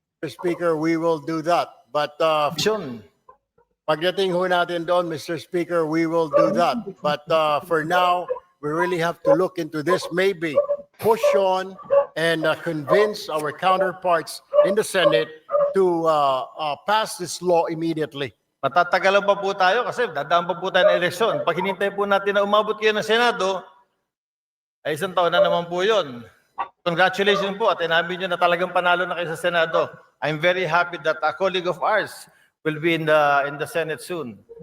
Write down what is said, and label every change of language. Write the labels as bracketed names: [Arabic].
[English] Mr. Speaker, we will do that. But [Filipino] pagdating ho natin doon, [English] Mr. Speaker, we will do that. But for now, we really have to look into this. Maybe push on and convince our counterparts in the Senate to pass this law immediately. [Filipino] Matatagalan pa po tayo kasi dadaan pa po tayo ng eleksyon. Pag hinintay po natin na umabot kayo ng Senado, ay isang taon na naman po yun. Congratulations po at inamin nyo na talagang panalo na kayo sa Senado. [English] I'm very happy that a colleague of ours will be in the Senate soon.